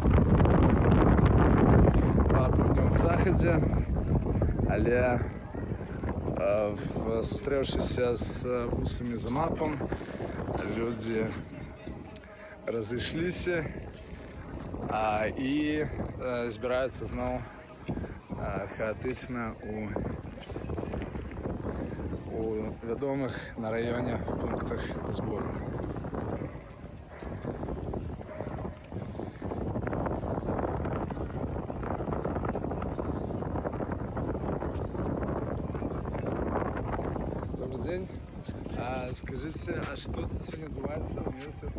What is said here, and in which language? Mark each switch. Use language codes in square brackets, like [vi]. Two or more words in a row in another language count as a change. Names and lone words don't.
[be] па паўднёвым захадзе, але сустрэўшыся з бусамі за мапам, людзі разышліся і збіраюцца зноў хаатычна у вядомых на раёне пунктах збору. [ru] Добрый день. Скажите, а что тут сегодня отбывается в университете?